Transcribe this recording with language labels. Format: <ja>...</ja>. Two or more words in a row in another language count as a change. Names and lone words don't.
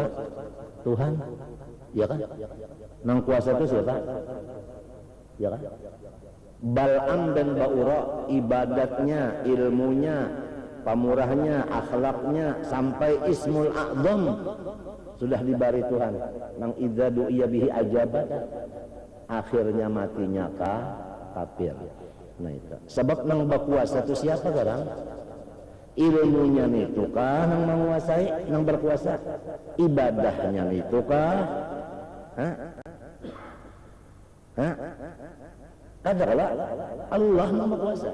<bjn>Tuhan, ya kan? Nang kuasa itu siapa? Ya kan? Bal'am dan Ba'ura ibadatnya, ilmunya, pamurahnya, akhlaknya sampai Ismul A'zam sudah dibari Tuhan.</bjn> <ar>Nang idza du'iya bihi ajabat.</ar> <bjn>Akhirnya matinya kafir. Nah itu. Sebab nang berkuasa itu siapa garang? Ilmunya itu kah nang menguasai, nang berkuasa? Ibadahnya itu kah? Kadalah Allah nang berkuasa.</bjn>